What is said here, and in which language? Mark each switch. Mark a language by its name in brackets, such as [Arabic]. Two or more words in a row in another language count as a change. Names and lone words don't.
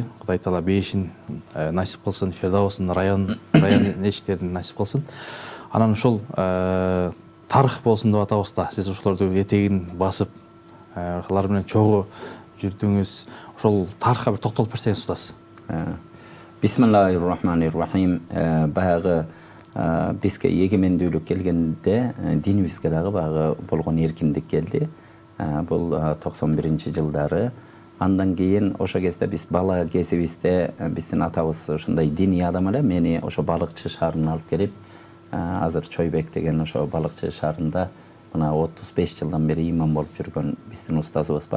[Kyrgyz] Кудай Таала бейишин насип кылсын, Фирдаусын, район эшиктерин насип кылсын. Анан ошол тарых болсун деп атабыз да. Сиз ошолорду этегин басып, алар менен чогуу жүрдүңүз. Ошол тарыхка бир токтолуп берсеңиз, устаз. [Arabic] بسم الله الرحمن الرحيم. [Kyrgyz] Баягы бизге эгемендүүлүк келгенде динибизге дагы баягы болгон эркиндик келди. Бул 91-жылдары. Андан кийин ошо кезде биз бала кезибизде биздин атабыз ушундай диний адам эле. Мени ошо балыкчы шаарына алып келип, азыр Чойбек деген ошо балыкчы шаарында мына 35 жылдан бери имам болуп жүргөн биздин устазыбыз бар.